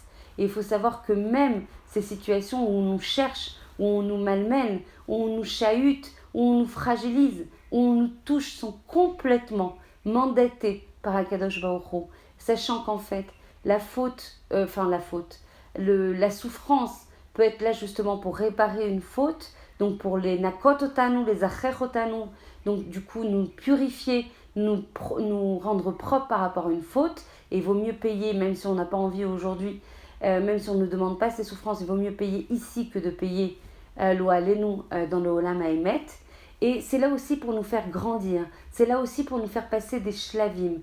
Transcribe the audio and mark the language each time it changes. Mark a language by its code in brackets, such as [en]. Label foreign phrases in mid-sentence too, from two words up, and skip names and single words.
[fr] Et il faut savoir que même ces situations où on nous cherche, où on nous malmène, où on nous chahute, où on nous fragilise, où on nous touche, sont complètement mandatées par [he] הקדוש ברוך הוא, [fr] sachant qu'en fait, la souffrance peut être là justement pour réparer une faute, donc pour les [he] לנקות אותנו, [fr] les [he] לטהר אותנו, [fr] donc du coup nous purifier, nous rendre propres par rapport à une faute. Et il vaut mieux payer, même si on n'a pas envie aujourd'hui, même si on ne demande pas ces souffrances, il vaut mieux payer ici que de payer [he] לא עלינו [fr] dans le [he] עולם האמת. [fr] Et c'est là aussi pour nous faire grandir, c'est là aussi pour nous faire passer des shlavim.